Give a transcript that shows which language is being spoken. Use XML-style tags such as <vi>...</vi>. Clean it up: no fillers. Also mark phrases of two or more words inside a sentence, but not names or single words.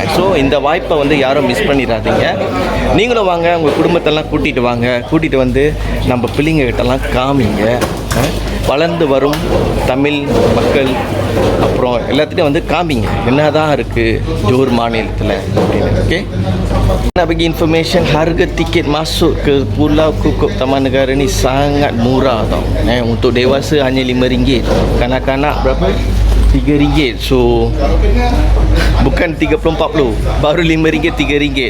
<ta>ஸோ இந்த வாய்ப்பை வந்து யாரும் மிஸ் பண்ணிடாதீங்க. நீங்களும் வாங்க, உங்கள் குடும்பத்தெல்லாம் கூட்டிகிட்டு வாங்க. கூட்டிகிட்டு வந்து நம்ம பிள்ளைங்ககிட்டலாம் காமிங்க. வளர்ந்து வரும் தமிழ் மக்கள் அப்புறம் எல்லாத்துட்டையும் வந்து காமிங்க என்னதான் இருக்குது ஜோஹர் மாநிலத்தில் அப்படின்னு. ஓகே,</ta> <ms>nak bagi information, harga tiket masuk ke Pulau Kukuk Taman Negara ni sangat murah tau. Untuk dewasa hanya RM5, kanak-kanak berapa? RM3. So bukan 30-40, baru RM5, RM3.</ms>